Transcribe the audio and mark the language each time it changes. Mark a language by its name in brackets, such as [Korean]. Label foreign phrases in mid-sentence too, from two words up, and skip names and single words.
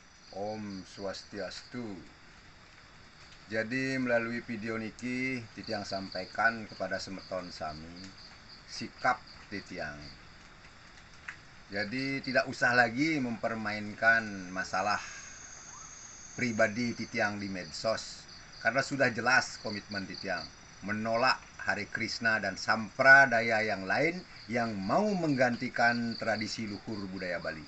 [Sanskrit] Om Swastiastu. [Indonesian] Jadi melalui video niki Titiang sampaikan kepada [Balinese] semeton sami [Indonesian] sikap Titiang. Jadi tidak usah lagi mempermainkan masalah pribadi Titiang di medsos, karena sudah jelas komitmen Titiang menolak Hare Krishna dan sampradaya yang lain yang mau menggantikan tradisi luhur budaya Bali.